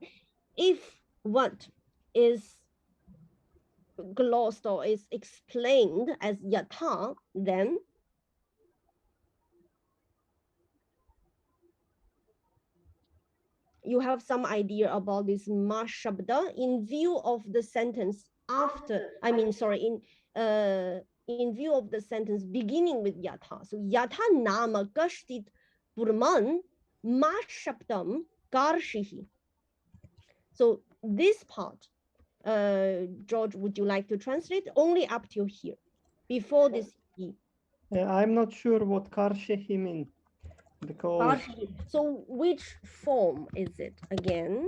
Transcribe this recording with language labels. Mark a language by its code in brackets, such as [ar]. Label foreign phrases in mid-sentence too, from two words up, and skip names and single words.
[en] If what is glossed or is explained as yatha, then you have some idea about this [sa] ma shabda [en] in view of the sentence after, in view of the sentence beginning with yatha. [sa] So yatha nama kashtit purman ma shabdam karshihi. [en] So this part, George, would you like to translate? Only up till here, before this E. I'm not sure what karshehi mean because So which form is it again?